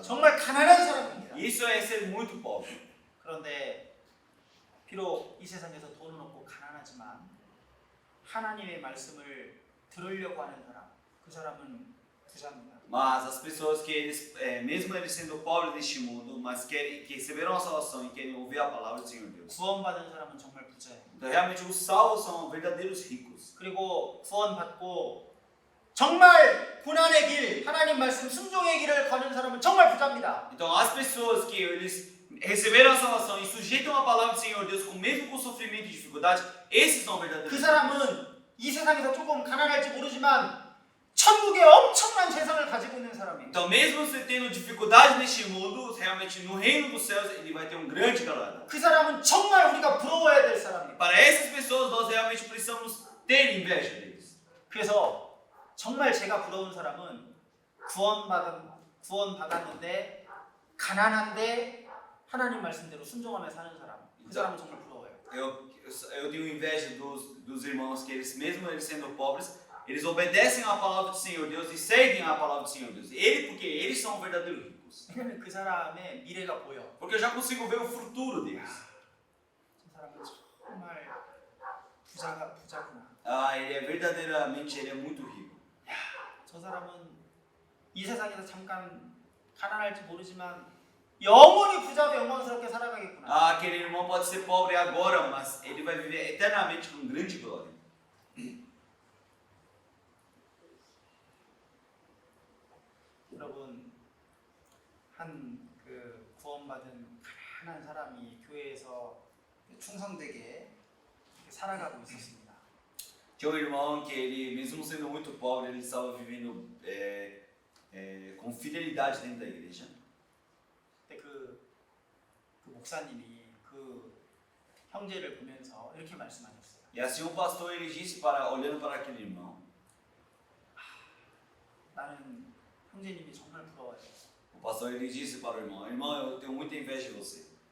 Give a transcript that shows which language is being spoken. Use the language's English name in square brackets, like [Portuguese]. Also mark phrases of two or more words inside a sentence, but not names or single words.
[Korean] 정말 가난한 사람입니다. [Portuguese] Isso é ser muito pobre. [Korean] 그런데 비록 이 세상에서 돈은 없고 가난하지만 하나님의 말씀을 들으려고 하는 사람, 그 사람은 부자입니다. [Portuguese] Mas as pessoas que eles, mesmo eles sendo pobres neste mundo, mas que receberam a salvação e querem ouvir a palavra do Senhor Deus. [Korean] 구원받은 사람은 정말 부자예요. [Portuguese] Então realmente os salvos são verdadeiros ricos. [Korean] 그리고 구원받고 정말 고난의 길, 하나님 말씀 순종의 길을 거는 사람은 정말 부자입니다. [Portuguese] Então as pessoas que eles receberam a salvação e sujeitam a palavra do Senhor Deus mesmo com sofrimento e dificuldade, esses são verdadeiros [Korean] 그 [Portuguese] ricos. [Korean] 사람은 이 세상에서 조금 가난할지 모르지만 천국에 엄청난 재산을 가지고 있는 사람이에요. [Portuguese] Então mesmo você tendo dificuldade neste mundo, realmente no reino dos céus ele vai ter um grande galardão. [Korean] 그 사람은 정말 우리가 부러워야 될 사람이에요. [Portuguese] Para essas pessoas nós realmente precisamos ter inveja deles. [Korean] 그래서 정말 제가 부러운 사람은 구원받았는데 가난한데 하나님 말씀대로 순종하며 사는 사람. 그 사람은 정말 부러워요. [Portuguese] Eu tenho inveja dos irmãos que eles, mesmo eles sendo pobres, eles obedecem à palavra do Senhor Deus e seguem a palavra do Senhor Deus. Porque eles são verdadeiros ricos. [Korean] 왜냐면 그 사람의 미래가 보여. [Portuguese] Porque eu já consigo ver o futuro deles. [Korean] 저 사람은 정말 부자구나. [Portuguese] Verdadeiramente ele é muito rico. [Korean] 저 사람은 이 세상에서 잠깐 가난할지 모르지만 영원히 부자로 영광스럽게 살아가겠구나. [Portuguese] Ah, aquele irmão pode ser pobre agora, mas ele vai viver eternamente com grande glória. [Korean] 여러분, 한 그 구원받은 가난한 사람이 교회에서 충성되게 이렇게 살아가고 있었습니다. [Portuguese] Tinha um irmão que ele, mesmo sendo muito pobre, ele estava vivendo com fidelidade dentro da igreja. [Korean] 근데 그 목사님이 그 형제를 보면서 이렇게 말씀하셨어요. [Portuguese] E assim o pastor ele disse olhando para aquele irmão, [Korean] 나는 형제님이 정말 부러워요. [Portuguese] o pastor ele disse para o irmão, eu tenho muita inveja de você.